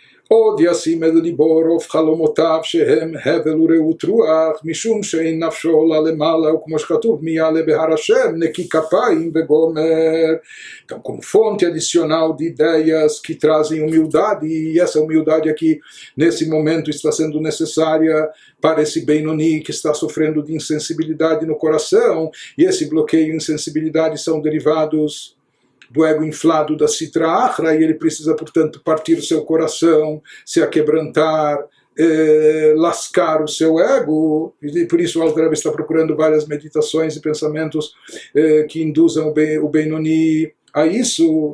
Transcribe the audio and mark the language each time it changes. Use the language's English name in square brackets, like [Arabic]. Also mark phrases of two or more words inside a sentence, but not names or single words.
[Hebrew] עוד ישים אל ליבו רוב חלומותיו שהם הבל ורעות רוח, משום שאין נפשו עולה למעלה, וכמו שכתוב, מי יעלה בהר השם, נקי כפיים וגומר. [Portuguese] Então, como fonte adicional de ideias que trazem humildade, e essa humildade aqui, nesse momento, está sendo necessária para esse Benoni que está sofrendo de insensibilidade no coração, e esse bloqueio e insensibilidade são derivados do ego inflado da Sitra Achra, e ele precisa, portanto, partir o seu coração, se aquebrantar, lascar o seu ego, e por isso o Alter Rebbe está procurando várias meditações e pensamentos que induzam o Benoni a isso.